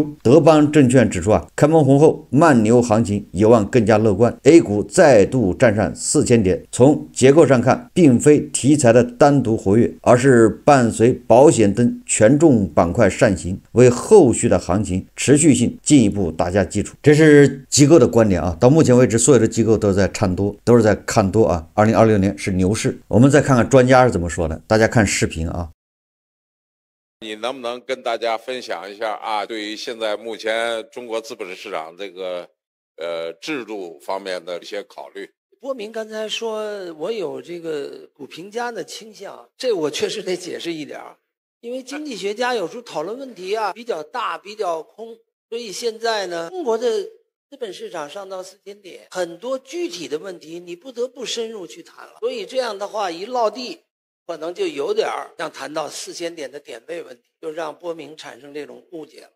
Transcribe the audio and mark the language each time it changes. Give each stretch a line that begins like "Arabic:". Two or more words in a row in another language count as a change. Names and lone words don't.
Chinese: 德邦證券指出啊，開門紅後慢牛行情有望更加樂觀， A 股再度站上4000點。從結構上看，並非題材的單獨活躍，而是伴隨保險等權重板塊上行，為後續的行情持續性進一步打下基礎。這是機構的觀點啊，到目前為止所有的機構都在唱多，都是在看多啊。2026年是牛市。我們再看看專家是怎麼說的，大家看視頻啊。你能不能跟大家分享一下啊？对于现在目前中国资本市场这个制度方面的一些考虑？波明刚才说我有这个股评家的倾向，这我确实得解释一点，因为经济学家有时候讨論問題啊比較大比較空，所以現在呢，中國的資本市場上到4000點，很多具體的問題你不得不深入去談了，所以這樣的話一落地可能就有點像談到4000點的點位問題，就讓波明產生這種誤解了。